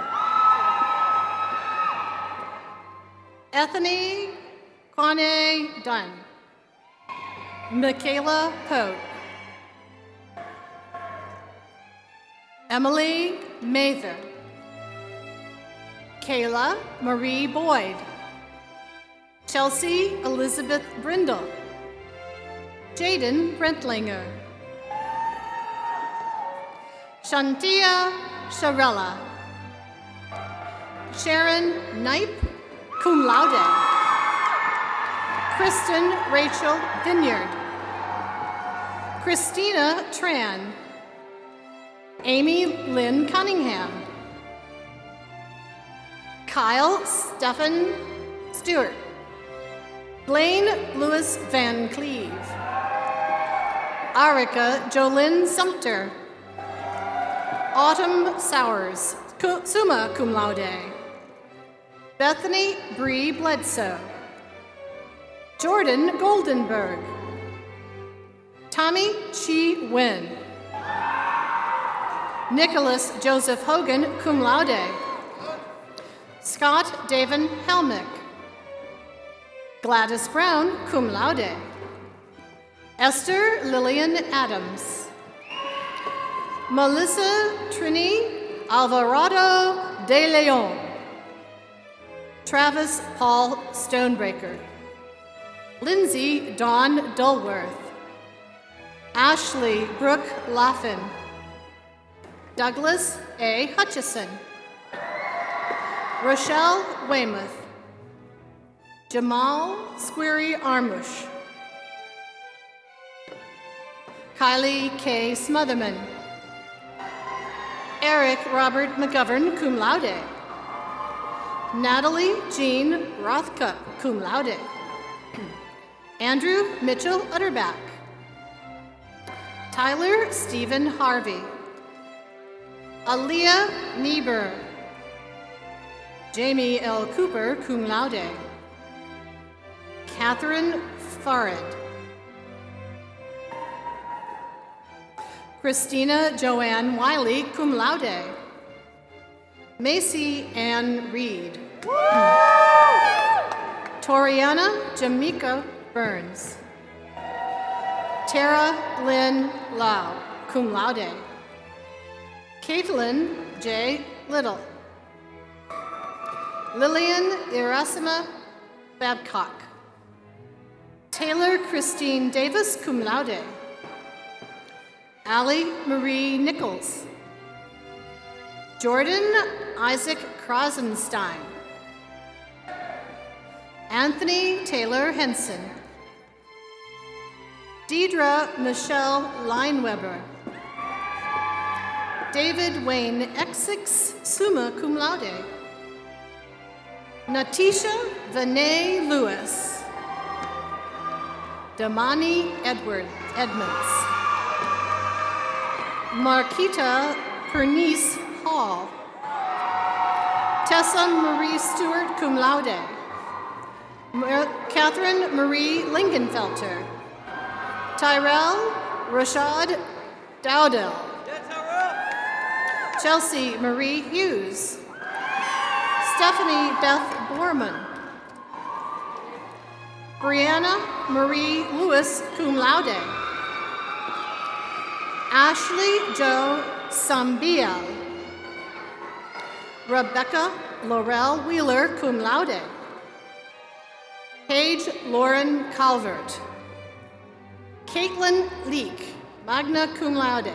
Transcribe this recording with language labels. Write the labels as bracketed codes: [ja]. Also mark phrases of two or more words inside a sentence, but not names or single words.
[en] Ethany Kwane Dunn. Michaela Pote. Emily Mather. Kayla Marie Boyd. Chelsea Elizabeth Brindle. Jaden Brentlinger. Shantia Sharella. Sharon Knipe, [la] cum laude. [en] Kristen Rachel Vineyard. Christina Tran. Amy Lynn Cunningham. Kyle Stephen Stewart. Blaine Lewis Van Cleve. Arika Jolynn Sumter. Autumn Sowers, [la] summa cum laude. [en] Bethany Bree Bledsoe. Jordan Goldenberg. Tommy Chi Nguyen. Nicholas Joseph Hogan, [la] cum laude. [en] Scott David Helmick. Gladys Brown, [la] cum laude. [en] Esther Lillian Adams. Melissa Trini Alvarado de Leon. Travis Paul Stonebreaker. Lindsay Dawn Dulworth. Ashley Brooke Laffin. Douglas A. Hutchison. Rochelle Weymouth. Jamal Squeary Armush. Kylie K. Smotherman. Eric Robert McGovern, [la] cum laude. [en] Natalie Jean Rothcup, [la] cum laude. [en] Andrew Mitchell Utterback. Tyler Stephen Harvey. Aaliyah Niebuhr. Jamie L. Cooper, [la] cum laude. Catherine Farid. [en] Christina Joanne Wiley, [la] cum laude. [en] Macy Ann Reed. Toriana Jamaica Burns. Tara Lynn Lau, [la] cum laude. [en] Caitlin J. Little. Lillian Erasima Babcock. Taylor Christine Davis, [la] cum laude. [en] Allie Marie Nichols. Jordan Isaac Krasenstein. Anthony Taylor Henson. Deidre Michelle Lineweber. David Wayne Essex, [la] summa cum laude. [en] Natisha Vinay Lewis. Damani Edmonds. Marquita Pernice Hall. Tessa Marie Stewart, [la] cum laude. [en] Catherine Marie Lingenfelter. Tyrell Rashad Dowdell. Chelsea Marie Hughes. Stephanie Beth Borman. Brianna Marie Lewis, [la] cum laude. [en] Ashley Jo Sambiel. Rebecca Laurel Wheeler, [la] cum laude. [en] Paige Lauren Calvert. Caitlin Leek, [la] magna cum laude.